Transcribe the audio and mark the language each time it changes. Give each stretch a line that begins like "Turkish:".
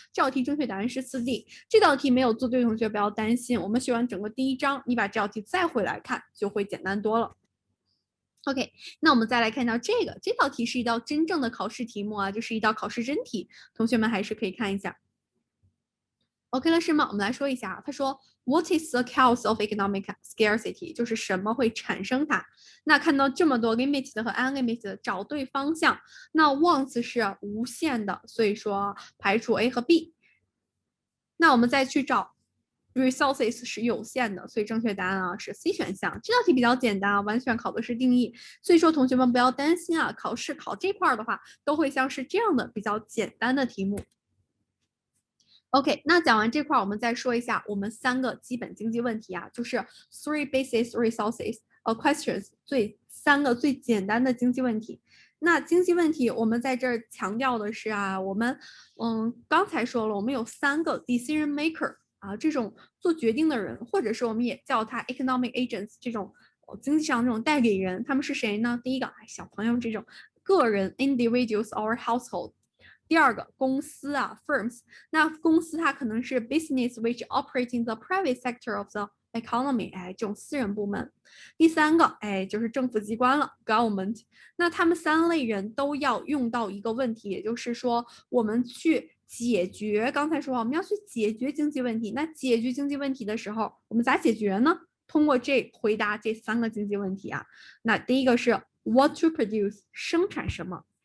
Chinese: 这道题正确答案是4D。这道题没有做对同学不要担心，我们学完整个第1章，你把这道题再回来看就会简单多了。 OK， 那我们再来看到这道题是一道真正的考试题目就是一道考试真题，同学们还是可以看一下。 OK 了是吗？我们来说一下，他说
English: What is the cause of economic scarcity？
Chinese: 就是什么会产生它？那看到这么多 limited 和 unlimited， 找对方向。那 once 是无限的，所以说排除 A 和 B。那我们再去找 resources 是有限的，所以正确答案是 C 选项。这道题比较简单完全考的是定义，所以说同学们不要担心考试考这块的话，都会像是这样的比较简单的题目。 OK， 那讲完这块，我们再说一下我们3个基本经济问题就是
English: three basic resources questions，
Chinese: 3个最简单的经济问题。那经济问题我们在这儿强调的是我们刚才说了，我们有3个 decision maker 这种做决定的人，或者是我们也叫它 economic agents 这种经济上这种代理人，他们是谁呢？第一个小朋友这种个人
English: individuals or household。
Chinese: 第二个公司firms， 那公司它可能是
English: business which operate in the private sector of the economy，
Chinese: 这种私人部门。第3个就是政府机关了 government。那他们3类人都要用到一个问题，也就是说我们去解决，刚才说我们要去解决经济问题。那解决经济问题的时候，我们咋解决呢？通过回答这3个经济问题那第一个是
English: what to produce，
Chinese: 生产什么。